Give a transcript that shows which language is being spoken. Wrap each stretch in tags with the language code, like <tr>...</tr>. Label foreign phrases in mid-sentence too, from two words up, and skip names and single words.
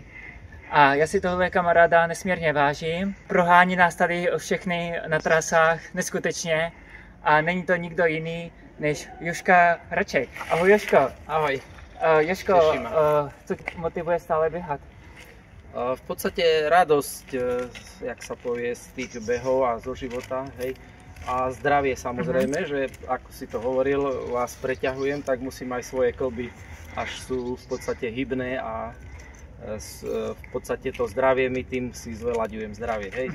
<cs>A já si tohle kamaráda nesmírně vážím. Prohání nás tady všechny na trasách neskutečně a není to nikdo jiný než Joška Hraček. Ahoj Joško. Ahoj. Joško, co tě motivuje stále běhat?</cs> <sk>V podstate radosť, jak sa povie, z tých behov a zo života, hej. A zdravie samozrejme, že ako si to hovoril, vás preťahujem, tak musím aj svoje klby, až sú v podstate hybné a v podstate to zdravie mi tým si zveľaďujem zdravie, hej.</sk>